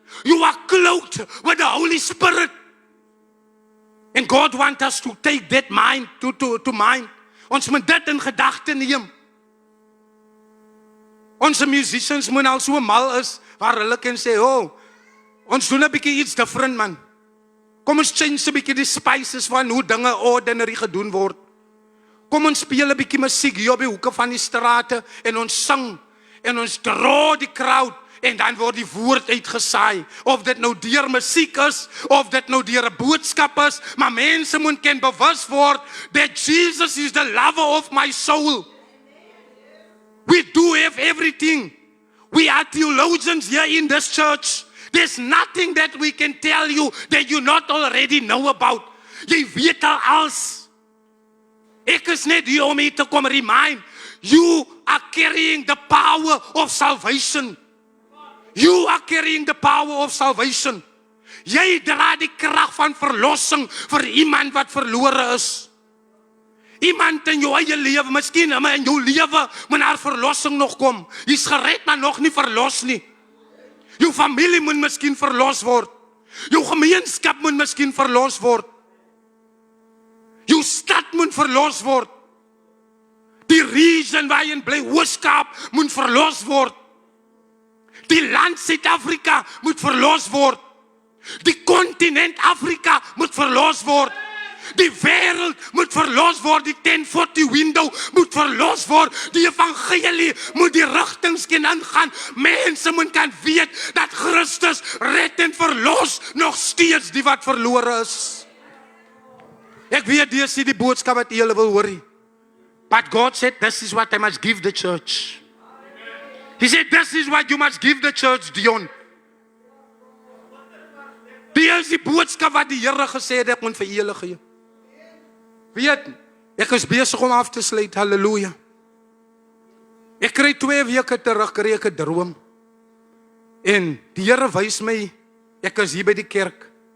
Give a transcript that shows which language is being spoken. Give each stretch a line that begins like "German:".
English: You are clothed with the Holy Spirit. And God wants us to take that mind to mind.
Afrikaans: Ons moet dit in gedagte neem. Onze musicians moet al so mal is, waar hulle kan sê, oh, ons doen 'n bietjie iets different, man. Kom ons change 'n bietjie die spices van hoe dinge ordinary gedoen word. Kom ons speel 'n bietjie musiek hier op die hoeke van die strate en ons sing en ons draw die crowd en dan word die woord uitgesaai. Of dit nou deur musiek is of dit nou deur 'n boodskap is, maar mense moet kan bewus word
English: that Jesus is the lover of my soul. We do have everything. We are theologians here in this church. There's nothing that we can tell you that you not already know about.
Afrikaans: Jy weet al alles. Ek is net hier om te kom remind.
English: You are carrying the power of salvation. You are carrying the power of salvation.
Afrikaans: Jy dra die krag van verlossing vir iemand wat verlore is. Iemand in jou eie lewe, miskien in jou lewe, moet daar verlossing nog kom. Jy's gered, maar nog nie verlos nie. Jou familie moet miskien verlos word. Jou gemeenskap moet miskien verlos word. Jou stad moet verlos word. Die region waar jy in bly, Hoogskaap, moet verlos word. Die land Suid-Afrika moet verlos word. Die kontinent Afrika moet verlos word. Die wêreld moet verlos word. Die 1040 window moet verlos word. Die evangelie moet die rigtings kan ingaan. Mense moet kan weet dat Christus red en verlos nog steeds die wat verlore is. Ek weet dis die boodskap wat julle wil hoor.
English: But God said this is what I must give the church. He said this is what you must give the church, Dion.
Afrikaans: Die is die boodskap wat die Here gesê het ek moet vir julle gee. Weet, ek is besig om af te sluit, halleluja. Ek kry 2 weke terug, kry ek 'n droom. En die Here wys my, ek is hier by die kerk.